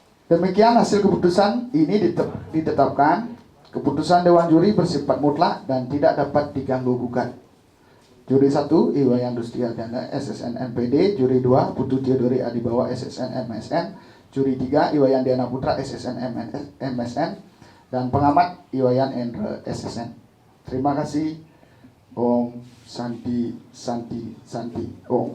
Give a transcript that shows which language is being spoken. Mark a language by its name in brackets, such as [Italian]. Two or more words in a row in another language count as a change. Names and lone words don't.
[Indonesian] Demikian hasil keputusan ini ditetapkan. Keputusan Dewan Juri bersifat mutlak dan tidak dapat diganggu gugat. Juri 1 Iwayan Dustial Dana SSN MPD, Juri 2 Putu Theodori Adibawa SSN MSN, Juri 3 Iwayan Diana Putra SSN MSN, dan pengamat Iwayan Endra SSN. Terima kasih. [Sanskrit] Om Santi Santi Santi Om.